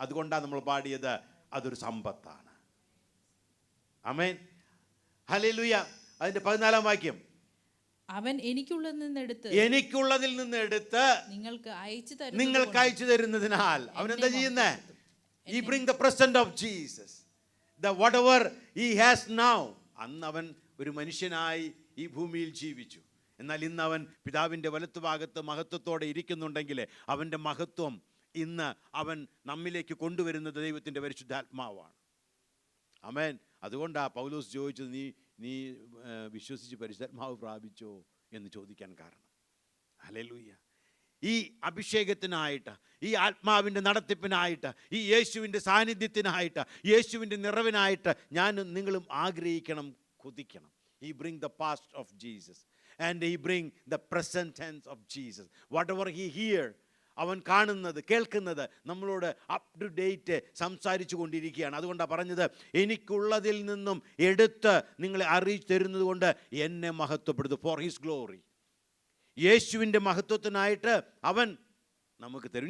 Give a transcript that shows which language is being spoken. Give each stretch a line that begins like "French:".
Malayalam: അതുകൊണ്ടാണ് നമ്മൾ പാടിയത്, അതൊരു സമ്പത്താണ്. ആമേൻ. ഹല്ലേലൂയ. അതിൻ്റെ 14-ാം വാക്യം, അവൻ എനിക്കുള്ളതിൽ നിന്ന് എടുത്ത് നിങ്ങൾക്ക് അയച്ചു തരുന്നതിനാൽ അവൻ എന്താ ചെയ്യുന്നേ?
English: He bring the present of Jesus, the whatever he has now.
Malayalam: അന്ന് അവൻ ഒരു മനുഷ്യനായി ഈ ഭൂമിയിൽ ജീവിച്ചു. എന്നാൽ ഇന്ന് അവൻ പിതാവിൻ്റെ വലത്തുഭാഗത്ത് മഹത്വത്തോടെ ഇരിക്കുന്നുണ്ടെങ്കിൽ അവൻ്റെ മഹത്വം ഇന്ന് അവൻ നമ്മിലേക്ക് കൊണ്ടുവരുന്നത് ദൈവത്തിൻ്റെ പരിശുദ്ധാത്മാവാണ്. ആമേൻ. അതുകൊണ്ടാണ് പൗലോസ് ചോദിച്ചത്, നീ വിശ്വസിച്ച് പരിശുദ്ധാത്മാവ് പ്രാപിച്ചോ എന്ന് ചോദിക്കാൻ കാരണം. ഹല്ലേലൂയ. ഈ അഭിഷേകത്തിനായിട്ട്, ഈ ആത്മാവിൻ്റെ നടത്തിപ്പിനായിട്ട്, ഈ യേശുവിൻ്റെ സാന്നിധ്യത്തിനായിട്ട്, യേശുവിൻ്റെ നിറവിനായിട്ട് ഞാനും നിങ്ങളും ആഗ്രഹിക്കണം, കൊതിക്കണം.
English: He bring the past of Jesus and he bring the present tense of Jesus. Whatever he hear,
Malayalam: അവൻ കാണുന്നത്, കേൾക്കുന്നത് നമ്മളോട് അപ് ടു ഡേറ്റ് സംസാരിച്ചു കൊണ്ടിരിക്കുകയാണ്. അതുകൊണ്ടാണ് പറഞ്ഞത്, എനിക്കുള്ളതിൽ നിന്നും എടുത്ത് നിങ്ങളെ അറിയിച്ചു തരുന്നത് കൊണ്ട് എന്നെ മഹത്വപ്പെടുത്തും.
English: For his glory.
Malayalam: യേശുവിൻ്റെ മഹത്വത്തിനായിട്ട് അവൻ നമുക്ക് തരും.